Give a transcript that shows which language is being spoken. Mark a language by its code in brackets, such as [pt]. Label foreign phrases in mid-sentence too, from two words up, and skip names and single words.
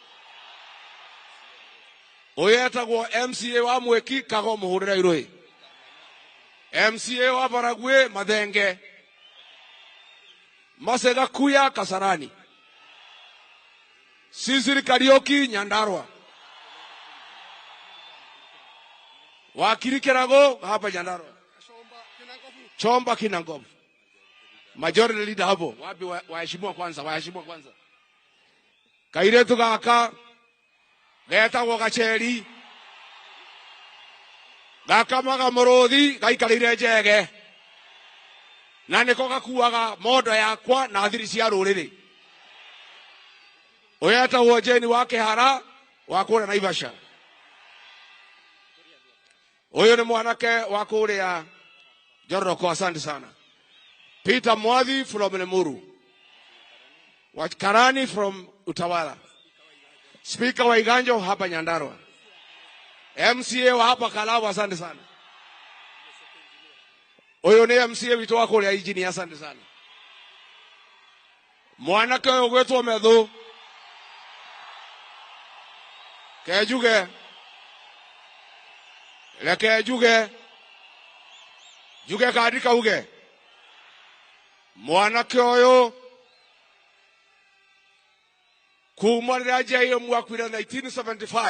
[ki] Ũyũ etagwo MCA wa Mweki, Kago Mũhũrĩra Irũĩ. MCA wa Baragwe, Mathenge. Masega Kuya, Kasarani. Sisiri Karioki, Nyandarua. Wakiri Kirago, hapa Nyandarua. [en] Chomba Kinangovu. Majority leader [sw] hapo. Wapi waheshimiwa kwanza. [ki] Kairetu gaka getagwo Gacheri. Gaka maga Mũrũthi gaikarire njege. Na nĩko gakuaga mondo yakwa na thiri cia rũrĩrĩ. Ũyũ etagwo Jane wa Kĩhara wa kũrĩa Naivasha. Ũyũ nĩ mwanake wa kũrĩa Joroko, [sw] asante sana. [en] Peter Mwadhi from Lemuru. Karani from Utawala. [sw] Speaker wa Iganjo hapa Nyandarua. MCA wa hapa Kalawa, asante sana. Huyo ni MCA witu wa kule Engineer, asante sana. [ki] Mwanake ũyũ gwĩtwo Methu. Kejuge. Leke juge. Juge kaandika uge. Mwanake ũyũ kuma rĩrĩa JM akwire 1975.